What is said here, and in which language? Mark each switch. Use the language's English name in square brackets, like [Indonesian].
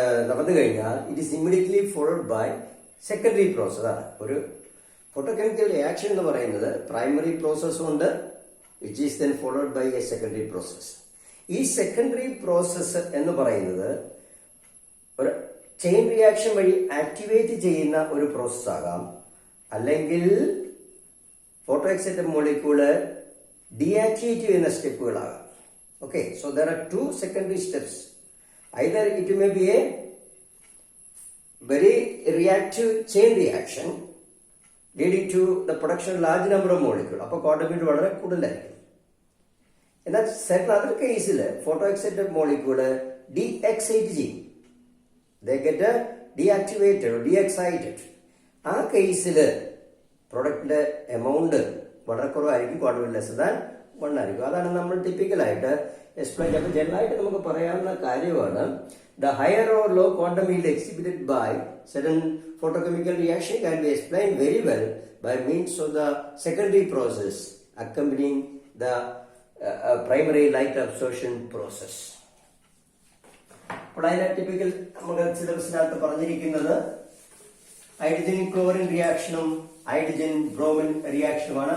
[Malayalam] നടന്നു കഴിഞ്ഞാൽ [English] it is immediately followed by secondary process ആണ്. [Malayalam] ഒരു ഫോട്ടോകെമിക്കൽ റിയാക്ഷൻ എന്ന് പറയുന്നത് പ്രൈമറി പ്രോസസ് ഉണ്ട്, [English] which is then followed by a secondary process. [Malayalam] ഈ സെക്കൻഡറി പ്രോസസ്സ് എന്ന് പറയുന്നത് ഒരു ചെയിൻ റിയാക്ഷൻ വഴി ആക്ടിവേറ്റ് ചെയ്യുന്ന ഒരു പ്രോസസ് ആകാം, അല്ലെങ്കിൽ ഫോട്ടോ എക്സൈറ്റഡ് മോളിക്യൂള് ഡീആക്ടിവേറ്റ് ചെയ്യുന്ന സ്റ്റെപ്പുകളാകാം. [English] Okay, so there are two secondary steps. Either it may be a very reactive chain reaction leading to the production of large number of molecules. [Malayalam] അപ്പോൾ quantum field വളരെ കൂടുതലായിരിക്കും. എന്നാൽ certain other കേസിൽ photo excited molecule ഡീഎക്സൈറ്റ് ചെയ്യും, [English] they get deactivated or deexcited. [Malayalam] ആ കേസിൽ പ്രൊഡക്റ്റിന്റെ amount വളരെ കുറവായിരിക്കും, ക്വാണ്ടം ഫീൽഡ് ലെസ് ദാൻ 1 ആയിരിക്കും. അതാണ് നമ്മൾ ടിപ്പിക്കലായിട്ട് എക്സ്പ്ലെയിൻ ചെയ്യുമ്പോൾ ജനറലായിട്ട് നമുക്ക് പറയാവുന്ന കാര്യമാണ് [English] the higher or low quantum yield exhibited by certain photochemical reaction can be explained very well by means of the secondary process accompanying the primary light absorption process. [Malayalam] അപ്പോൾ അതിനെ typical നമ്മുടെ സിലബസിനകത്ത് പറഞ്ഞിരിക്കുന്നത് ഹൈഡ്രജൻ ക്ലോറിൻ റിയാക്ഷനും ഹൈഡ്രജൻ ബ്രോമിൻ റിയാക്ഷനുമാണ്.